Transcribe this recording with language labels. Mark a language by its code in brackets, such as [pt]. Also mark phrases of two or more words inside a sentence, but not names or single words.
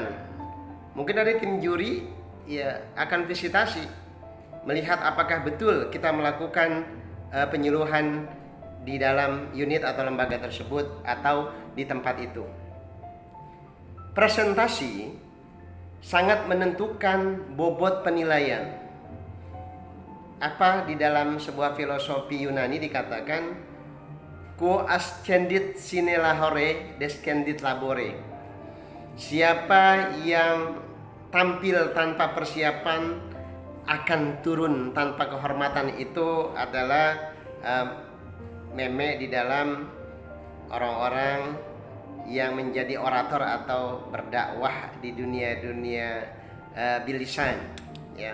[id] Mungkin dari tim juri, ya, akan visitasi, melihat apakah betul kita melakukan penyuluhan di dalam unit atau lembaga tersebut atau di tempat itu. Presentasi sangat menentukan bobot penilaian. Apa di dalam sebuah filosofi Yunani dikatakan [la] quo ascendit sine labore descendit labore. [id] Siapa yang tampil tanpa persiapan akan turun tanpa kehormatan, itu adalah meme di dalam orang-orang yang menjadi orator atau berdakwah di dunia bilisan, ya.